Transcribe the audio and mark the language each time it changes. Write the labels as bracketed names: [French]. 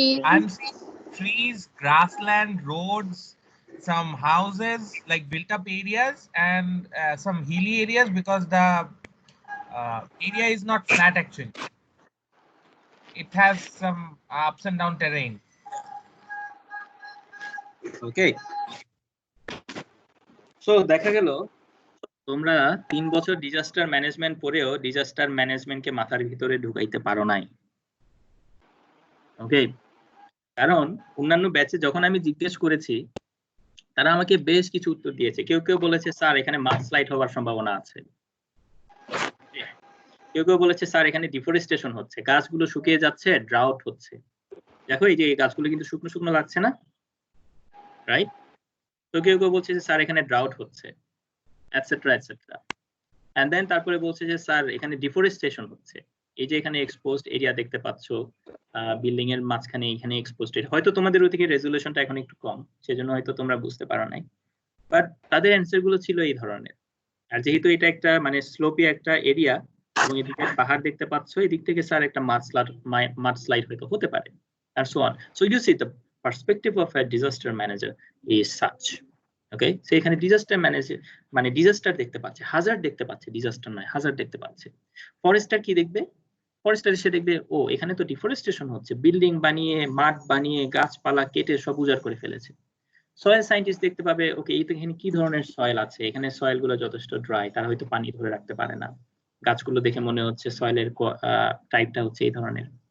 [English] I'm seeing trees, grassland, roads, some houses, like built-up areas, and some hilly areas because the area is not flat actually. It has some ups and down terrain. Okay. [Bangla] So দেখা গেল তোমরা 3 বছর disaster management পড়েও disaster ম্যানেজমেন্টকে মাথার ভিতরে ঢুকাইতে পারো নাই। ওকে, কারণ অন্যান্য ব্যাচে যখন আমি জিজ্ঞেস করেছি তারা আমাকে বেশ কিছু উত্তর দিয়েছে। কেউ কেউ বলেছে স্যার এখানে মার্কস্লাইড হওয়ার সম্ভাবনা আছে, কেউ কেউ বলেছে স্যার এখানে ডিফরেস্টেশন হচ্ছে, গাছগুলো শুকিয়ে যাচ্ছে, ড্রাউট হচ্ছে। দেখো এই যে এই গাছগুলো কিন্তু শুকনো শুকনো লাগছে না, রাইট? তো কেউ কেউ বলছে যে স্যার এখানে ড্রাউট হচ্ছে, এটসেট্রা এটসেট্রা। [English] and then [Bangla] তারপরে বলছে যে স্যার এখানে ডিফরেস্টেশন হচ্ছে, এই যে এখানে এক্সপোজড এরিয়া দেখতে পাচ্ছ, বিল্ডিং এর মাঝখানে এখানে এক্সপোজড এরিয়া। হয়তো তোমাদের ওদিকে রেজুলেশনটা এখন একটু কম, সেজন্য হয়তো তোমরা বুঝতে পারো নাই, বাট তাদের অ্যান্সার গুলো ছিল এই ধরনের। আর যেহেতু এটা একটা মানে স্লোপি একটা এরিয়া এবং এদিকে পাহাড় দেখতে পাচ্ছ, এদিক থেকে স্যার একটা মাড স্লাইড হয়তো হতে পারে, [English] and so on. So you see the perspective of a disaster manager is such. [Bangla] Okay, so এখানে ডিজাস্টার ম্যানেজার মানে ডিজাস্টার দেখতে পাচ্ছে, হাজার্ড দেখতে পাচ্ছে, ডিজাস্টার নয় হাজার্ড দেখতে পাচ্ছে। ফরেস্টার কি দেখবে, ফরেস্টার এসে দেখবে ও এখানে তো ডিফরেস্টেশন হচ্ছে, বিল্ডিং বানিয়ে মাঠ বানিয়ে গাছপালা কেটে সব উজাড় করে ফেলেছে। সয়েল সায়েন্টিস্ট দেখতে পাবে ওকে এখানে কি ধরনের সয়েল আছে, এখানে সয়েল গুলো যথেষ্ট ড্রাই, তারা হয়তো পানি ধরে রাখতে পারে না, গাছগুলো দেখে মনে হচ্ছে সয়েলের টাইপটা হচ্ছে এই ধরনের।